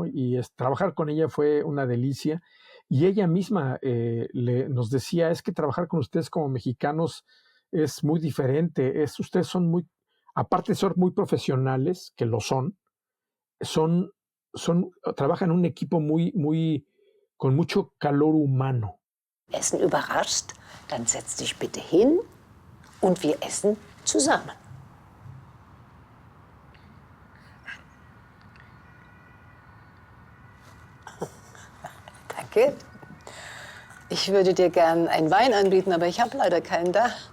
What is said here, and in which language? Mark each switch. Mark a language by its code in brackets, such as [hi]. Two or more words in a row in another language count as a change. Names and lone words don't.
[es] Y trabajar con ella fue una delicia. Y ella misma nos decía, es que trabajar con ustedes como mexicanos es muy diferente. Ustedes son muy, aparte de ser muy profesionales, que lo trabajan en un equipo con mucho calor humano. [de] Essen überrascht, dann setz dich bitte hin und wir essen zusammen. Danke. Ich würde dir gern einen Wein anbieten, aber ich habe leider keinen da.